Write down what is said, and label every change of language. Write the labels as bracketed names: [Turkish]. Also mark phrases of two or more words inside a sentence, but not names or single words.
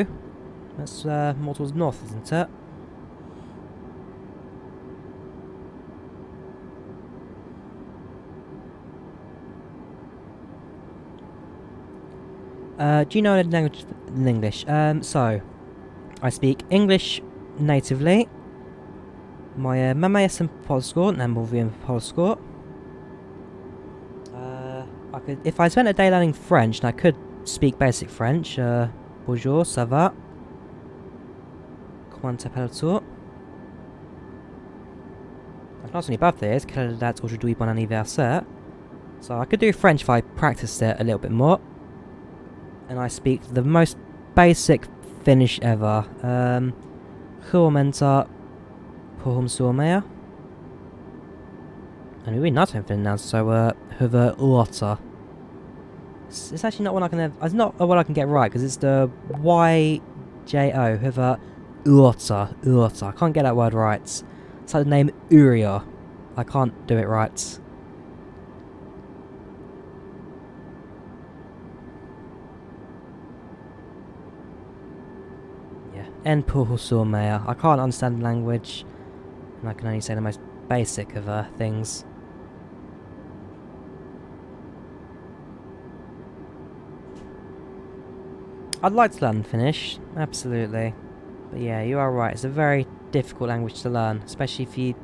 [English] That's more towards north, isn't it? Do you know the language in English? So, I speak English natively. [Polish] Moje mama jestem Polską, and mówię Polsku. [English] If I spent a day learning French, then I could speak basic French. [French] Bonjour, ça va? Comment t'appelles-tu? [English] I can ask any above this. [French] Quelle date aujourd'hui bon anniversaire? [English] So I could do French if I practiced it a little bit more. And I speak the most basic Finnish ever. [Finnish] Huomenta, puhun suomea. [English] And we're not in Finland now, so [Finnish] hyvää yötä. [English] It's actually not one I can have. It's not one I can get right because it's the YJO. [Finnish] Hyvää yötä. [English] I can't get that word right. It's like the name Uriah. I can't do it right. Yeah, [Finnish] en puhu suomea. [English] I can't understand the language, and I can only say the most basic of things. I'd like to learn Finnish, absolutely. But yeah, you are right, it's a very difficult language to learn, especially if you...